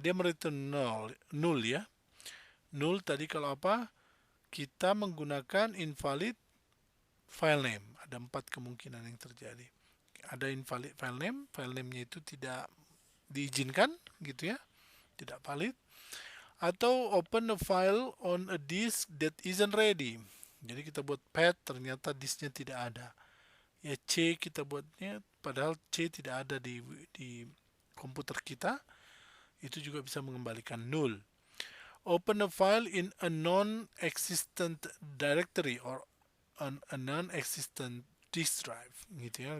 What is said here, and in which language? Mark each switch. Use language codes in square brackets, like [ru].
[id] Dia mereturn null ya. Null tadi kalau apa? Kita menggunakan invalid file name. Ada 4 kemungkinan yang terjadi. Ada invalid file name-nya itu tidak diizinkan gitu ya, tidak valid. [en] Atau open a file on a disk that isn't ready. [id] Jadi kita buat path, ternyata disknya tidak ada. Ya C kita buatnya, padahal C tidak ada di komputer kita, itu juga bisa mengembalikan null. [en] Open a file in a non-existent directory or on a non-existent disk drive, gitu ya.